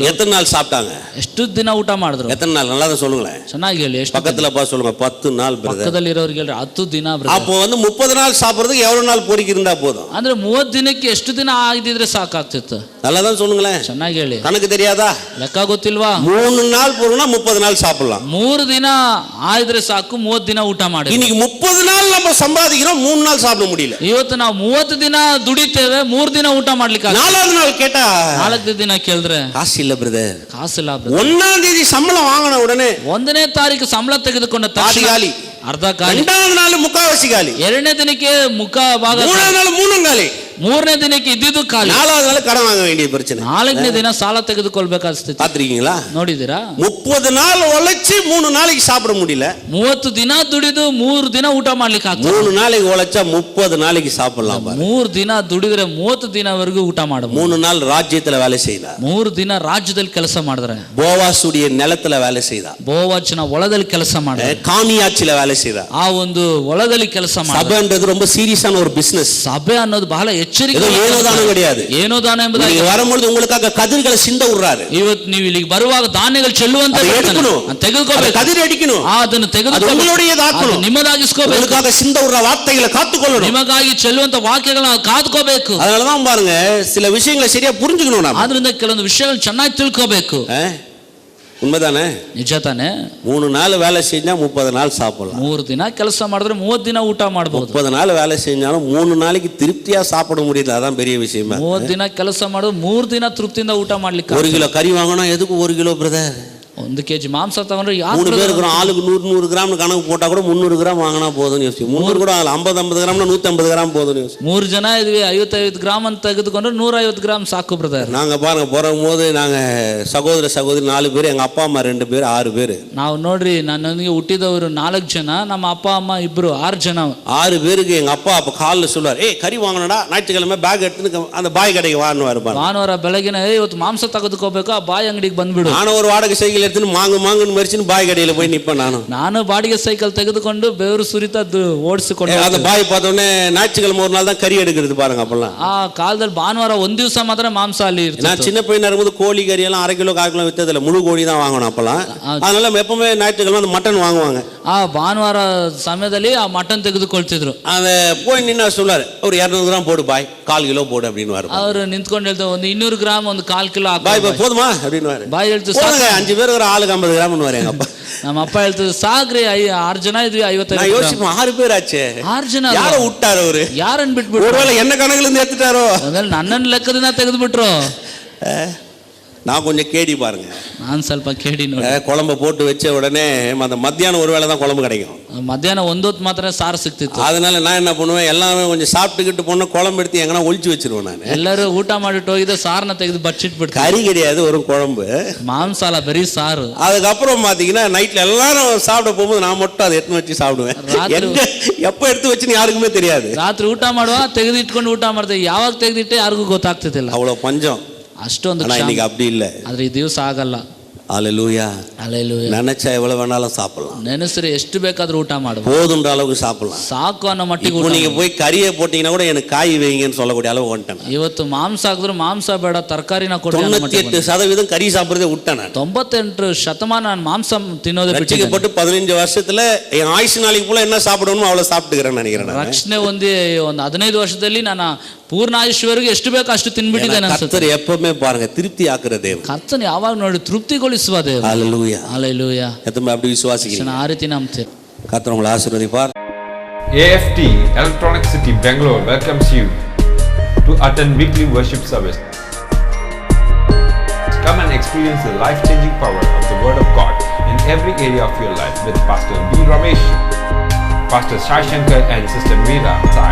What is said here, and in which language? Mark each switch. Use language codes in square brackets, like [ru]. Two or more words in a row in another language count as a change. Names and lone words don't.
[ta] எத்தனை நாள் சாப்பிட்டாங்க? [kn] ಎಷ್ಟು ದಿನ ಊಟ ಮಾಡಿದ್ರು? [ta] எத்தனை நாள்? நல்லா தான் சொல்லுங்களேன், [kn] ಚೆನ್ನಾಗಿ ಹೇಳಿ. ಎಷ್ಟು [ta] பக்கத்துல பா சொல்லுங்க. 10 நாள். [kn] ಪಕ್ಕದಲ್ಲಿ ಇರೋರಿಗೆ ಹೇಳ್ರಿ 10 ದಿನ. [ta] அப்போ 30 நாள் சாப்பிடுறதுக்கு எவ்வளவு நாள் பொறுக்கி இருந்தா போதும்? [kn] ಅಂದ್ರೆ 30 ದಿನಕ್ಕೆ ಎಷ್ಟು ದಿನ ಆಗಿದ್ರೆ ಸಾಕಾಗ್ತಿತ್ತು. [ta] நல்லா தான் சொல்லுங்களேன், [kn] ಚೆನ್ನಾಗಿ ಹೇಳಿ. [ta] கணக்கு தெரியாதா? [kn] ಲೆಕ್ಕ ಗೊತ್ತಿಲ್ವಾ? [ta] 3 நாள் பொறுனா 30 நாள் சாப்பிடலாம். [kn] 3 ದಿನ ಆಯ್ದ್ರೆ ಸಾಕು, 30 ದಿನ ಊಟ ಮಾಡಿ. [ta] இன்னைக்கு 30 நாள் நம்ம சம்பாதிக்கிறோம், 3 நாள் சாப்பிட முடியல. [kn] ಇವತ್ತು ನಾವು 30 ದಿನ ದುಡಿತೇವೆ, 3 ದಿನ ಊಟ ಮಾಡ್ಲಿಕ್ಕೆ. [ta] 4வது நாள் கேட்டா [kn] 4ನೇ ದಿನ ಕೇಳಿದ್ರೆ [ta] காசு இல்ல பிரதர். [kn] ಕಾಸಿಲ್ಲ. [ta] 1ஆம் தேதி சம்பளம் வாங்கின உடனே [kn] 1ನೇ ತಾರೀಕು ಸಂಬಳ ತೆಗೆದುಕೊಂಡ [ta] பாதி காலி, [kn] ಅರ್ಧ ಕಾಲಿ. [ta] 2வது நாள் முக்காவாசி காಲಿ, [kn] 2ನೇ ದಿನಕ್ಕೆ ಮುಖ ಭಾಗ, [ta] 3வது நாள் 3 காலி, [kn] 3ನೇ ದಿನಕ್ಕೆ ಇದ್ದಿದ್ದು ಖಾಲಿ, [ta] 4வது நாள் கடன் வாங்க வேண்டிய பிரச்சனை, [kn] 4ನೇ ದಿನ ಸಾಲ ತೆಗೆದುಕೊಳ್ಬೇಕಾದ ಸ್ಥಿತಿ. [ta] பாத்திருக்கீங்களா? [kn] ನೋಡಿದೀರಾ? [ta] 30 நாள் உழைச்சு 3 நாளைக்கு சாப்பிட முடியல. [kn] 30 ದಿನ ದುಡಿದು 3 ದಿನ ಊಟ ಮಾಡ್ಲಿಕ್ಕೆ ಆಗ್ತದೆ. [ta] 3 நாளைக்கு உழைச்சா 30 நாளைக்கு சாப்பிடலாம். [kn] 3 ದಿನ ದುಡಿದ್ರೆ 30 ದಿನವರೆಗೂ ಊಟ ಮಾಡಬಹುದು. [ta] 3 நாள் ராஜ்யத்துல வேலை செய்தா. [kn] 3 ದಿನ ರಾಜ್ಯದಲ್ಲಿ ಕೆಲಸ ಮಾಡಿದ್ರೆ. [ta] போவாசுடைய நிலத்துல வேலை செய்தா. [kn] ಬೋವಾಚನ ಹೊಲದಲ್ಲಿ ಕೆಲಸ ಮಾಡಿದ್ರೆ. [ta] காமியாட்சில வேலை செய்தா. [kn] ಆ ಒಂದು ಹೊಲದಲ್ಲಿ ಕೆಲಸ ಮಾಡಿದ್ರೆ. [ta] சபைன்றது ரொம்ப சீரியஸான ஒரு பிசினஸ். [kn] ಸಭೆ ಅನ್ನೋದು ಬಹಳ ಎಚ್ಚರಿಕೆ. [ta] ஏனோதானம் கிடையாது. [kn] ಏನೋದಾನ ಎಂಬುದಾಗಿ [ta] வரும்போது உங்களுக்காக கதிர்களை சிந்த விடுறாரு. [kn] ಇವತ್ತು ನೀವು ಇಲ್ಲಿಗೆ ಬರುವಾಗ ಧಾನ್ಯಗಳು ಚೆಲ್ಲುವಂತ ತೆಗೆದುಕೋಬೇಕು, [ta] கதிர் அடிக்கணும், [kn] ಅದನ್ನು ತೆಗೆದುಕೊಳ್ಳಬೇಕು, [ta] உங்களுடையதாக்கணும், [kn] ನಿಮ್ಮದಾಗಿಸ್ಕೋಬೇಕು, [ta] உங்களுக்காக சிந்த விடுற வார்த்தைகளை காத்துக்கொள்ளணும், [kn] ನಿಮಗಾಗಿ ಚೆಲ್ಲುವಂತ ವಾಕ್ಯಗಳನ್ನ ಕಾದುಕೋಬೇಕು. [ta] அதனாலதான் பாருங்க, சில விஷயங்களை சரியா புரிஞ்சுக்கணும். நாம [kn] ಆದ್ರಿಂದ ಕೆಲವೊಂದು ವಿಷಯಗಳು ಚೆನ್ನಾಗಿ ತಿಳ್ಕೋಬೇಕು. [ta] உண்மைதானே? [kn] ನಿಜ ತಾನೆ? [ta] 3 நாள் வேலை செஞ்சா 30 நாள் சாப்பிடலாம். [kn] 3 ದಿನ ಕೆಲಸ ಮಾಡಿದ್ರೆ 30 ದಿನ ಊಟ ಮಾಡಬಹುದು. [ta] 30 நாள் வேலை செஞ்சாலும் 3 நாளைக்கு திருப்தியா சாப்பிட முடியல, அதான் பெரிய விஷயம். [kn] 30 ದಿನ ಕೆಲಸ ಮಾಡಿದ್ರೆ 3 ದಿನ ತೃಪ್ತಿಯಿಂದ ಊಟ ಮಾಡ್ಲಿಕ್ಕೆ. [ta] 1 கிலோ கறி வாங்கினா எதுக்கு 1 கிலோ பிரதர்? [kn] 1 kg ಮಾಂಸ ತಗೊಂಡ್ರೆ [ta] 3 பேர் இருக்கிறோம், ஆளுக்கு 100 கிராம் கணக்கு போட்டா கூட 300 கிராம் வாங்கினா போதும்னு யோசிச்சு. 300 கூட 50 கிராம்னா 150 கிராம் போதும்னு யோசிச்சு. [kn] 3 ಜನ ಇದ್ವಿ, 50 ಗ್ರಾಮ್ ಅಂತ ತೆಗೆದುಕೊಂಡ್ರೆ 150 ಗ್ರಾಮ್ ಸಾಕು ಬ್ರದರ್. [ta] நாங்க பாருங்க போகும்போது நாங்க சகோதர சகோதரி 4 பேர், எங்க அப்பா அம்மா 2 பேர், 6 பேர். [kn] ನಾವು ನೋಡ್ರಿ, ನನ್ನೊಂದಿಗೆ ಹುಟ್ಟಿದವರು 4 ಜನ, ನಮ್ಮ ಅಪ್ಪ ಅಮ್ಮ ಇಬ್ರು 6 ಜನ. [ta] 6 பேருக்கு எங்க அப்பா அப்ப காலில் சொல்லுவார், ஏய் கறி வாங்கணும்டா, ஞாயிற்றுக்கிழமை பேக் எடுத்து அந்த பாய் கடைக்கு வாங்குவாரு. [kn] ಭಾನುವಾರ ಬೆಳಗಿನ ಇವತ್ತು ಮಾಂಸ ತೆಗೆದುಕೋಬೇಕು, ಆ ಬಾಯಿ ಅಂಗಡಿಗೆ ಬಂದ್ಬಿಡು. [ta] ನಾನು ஒரு வாடகை சைக்கிள் எடுத்துன்னு மாங்குன்னு மறிச்சுன்னு பாய் கடையில போய் நிப்பேன். [kn] ನಾನು ಬಾಡಿಗೆ ಸೈಕಲ್ ತೆಗೆದುಕೊಂಡು ಬೆವರು ಸುರಿತಾ ಓಡಿಸಿಕೊಂಡು [ta] அந்த பாய் பார்த்த உடனே ஞாயிற்றுக்கிழமை ஒரு நாள் தான் கறி எடுக்கிறது பாருங்க. அப்பெல்லாம் [kn] ಆ ಕಾಲದಲ್ಲಿ ಭಾನುವಾರ ಒಂದು ದಿವಸ ಮಾತ್ರ ಮಾಂಸ ಅಲ್ಲಿ ಇರ್ತದೆ. [ta] நான் சின்ன பையனா இருக்கும்போது கோழி கறி எல்லாம் 1/2 கிலோ 1/4 கிலோ வித்ததில்ல, முழு கோழி தான் வாங்கணும் அப்பெல்லாம். அதனால எப்பவுமே ஞாயிற்றுக்கிழமை அந்த மட்டன் வாங்குவாங்க. [kn] ಆ ಭಾನುವಾರ ಸಮಯದಲ್ಲಿ ಆ ಮಟನ್ ತೆಗೆದುಕೊಳ್ತಿದ್ರು. [ta] அதை போய் நின்னா சொல்லுவாரு, ஒரு 200 கிராம் போடு பாய், 1/4 கிலோ போடு அப்படின்னு. [kn] ಅವರು ನಿಂತ್ಕೊಂಡು ಹೇಳ್ತಾರೆ, ಒಂದು 200 ಗ್ರಾಮ್, ಒಂದು 1/4 ಕಿಲೋ [ta] பாய் போதுமா அப்படின்னு. [kn] ಬಾಯಿ ಹೇಳ್ತಾರೆ, [ta] 5 பேர் ஒரு ஆளுக்கு 50 கிராம். எங்க அப்பா [kn] ನಮ್ಮ ಅಪ್ಪ ಹೇಳ್ತಾರೆ, ಸಾಗ್ರಿ 6 ಜನ ಇದ್ವಿ, 55 [ta] யோசிப்போம், 6 பேர் ஆச்சு, [kn] 6 ಜನ [ta] யாரை விட்டாரு அவரு? [kn] ಯಾರನ್ನ ಬಿಟ್ಬಿಟ್ರು? [ta] ஒருவேளை என்ன கணக்குல இருந்து எடுத்துட்டாரோ, [kn] ನನ್ನನ್ನು ಲೆಕ್ಕದಿಂದ ತೆಗೆದುಬಿಟ್ರು. [ta] நான் கொஞ்சம் கேடி பாருங்க, [kn] ನಾನು ಸ್ವಲ್ಪ ಕೇಳಿ ನೋಡಿ. [ta] குழம்பு போட்டு வச்ச உடனே அந்த மத்தியானம் ஒரு வேளை தான் குழம்பு கிடைக்கும். [kn] ಮಧ್ಯಾಹ್ನ ಒಂದೊತ್ತು ಮಾತ್ರ ಸಾರು ಸಿಕ್ತಿತ್ತು. [ta] அதனால நான் என்ன பண்ணுவேன், எல்லாமே கொஞ்சம் சாப்பிட்டுக்கிட்டு போன குழம்பு எடுத்து எங்கன்னா ஒழிச்சு வச்சிருவேன். நான் [kn] ಎಲ್ಲರೂ ಊಟ ಮಾಡಿಟ್ಟು ಹೋಗಿದ್ದೆ, ಸಾರನ್ನ ತೆಗೆದು ಬಚ್ಚಿಟ್ಬಿಟ್ಟು. [ta] கறி கிடையாது, ஒரு குழம்பு, [kn] ಮಾಂಸ ಅಲ್ಲ, ಬರೀ ಸಾರು. [ta] அதுக்கப்புறம் பாத்தீங்கன்னா நைட்ல எல்லாரும் சாப்பிட போகும்போது நான் மட்டும் அதை எடுத்து வச்சு சாப்பிடுவேன். எப்ப எடுத்து வச்சுன்னு யாருக்குமே தெரியாது. [kn] ರಾತ್ರಿ ಊಟ ಮಾಡುವ ತೆಗೆದಿಟ್ಕೊಂಡು ಊಟ ಮಾಡ್ತೇವೆ, ಯಾವಾಗ ತೆಗೆದಿಟ್ಟೆ ಯಾರಿಗೂ ಗೊತ್ತಾಗ್ತಿದ್ದಿಲ್ಲ. [ta] அவ்வளவு பஞ்சம். [kn] ಅಷ್ಟೊಂದು. [ta] இன்னைக்கு அப்படி இல்ல. [kn] ಆದ್ರೆ ಈ ದಿವಸ ಆಗಲ್ಲ. [ta] அல்லேலூயா. அல்லேலூயா. நினைச்சா எவ்வளவு வேணாலும் சாப்பிடலாம். [kn] ನೆನೆಸರೆ ಎಷ್ಟು ಬೇಕಾದ್ರೂ ಊಟ ಮಾಡಬಹುದು. [ta] போதுன்ற அளவுக்கு சாப்பிடலாம். [kn] ಸಾಕು ಅನ್ನೋ ಮಟ್ಟಿಗೆ ಊಟ. [ta] நீங்க போய் கறியை போட்டீங்கன்னா கூட எனக்கு காய் வைங்கன்னு சொல்லக்கூடிய அளவு வந்துட்டேன். [kn] ಇವತ್ತು ಮಾಂಸ ಹಾಕಿದ್ರು ಮಾಂಸ ಬೇಡ, ತರಕಾರಿನ ಕೊಡಿ. [ta] 98% கறி சாப்பிடுறதே விட்டேன். [kn] 98% ನಾನು ಮಾಂಸ ತಿನ್ನೋದೇ ಬಿಟ್ಟು. [ta] ரட்சிக்கப்பட்டு 15 வருஷத்துல என் ஆயுசு நாளைக்கு போல என்ன சாப்பிடணுமோ அவ்வளவு சாப்பிட்டுக்கிறேன்னு நினைக்கிறேன். [kn] ರಕ್ಷಣೆ ಒಂದು 15 ವರ್ಷದಲ್ಲಿ ನಾನು ಪೂರ್ಣ ಆಯುಷ್ಯವರೆಗೂ ಎಷ್ಟು ಬೇಕೋ ಅಷ್ಟು ತಿನ್ಬಿಟ್ಟಿದ್ದೇನೆ ಅನ್ಸುತ್ತೆ. [ta] ಕರ್ತರು எப்பவுமே பாருங்க திருப்தி ஆக்குற தேவன். [kn] ಕರ್ತನು ಯಾವಾಗ ನೋಡಿ ತೃಪ್ತಿಗೊಳಿಸುವ ದೇವರು. [ta] ஹalleluya. ஹalleluya. எத்தனை அப்படி விசுவாசிக்கிறீங்க? [kn] ಆ ರೀತಿ ನಂಬ್ತೇವೆ. [ta] கர்த்தர் உங்களை ஆசீர்வதிப்பார். [en] AFT Electronic City Bangalore welcomes you to attend weekly worship service. Come and experience the life-changing power of the Word of God in every area of your life with Pastor B. Ramesh, Pastor Sai Shankar and Sister Meera Sai.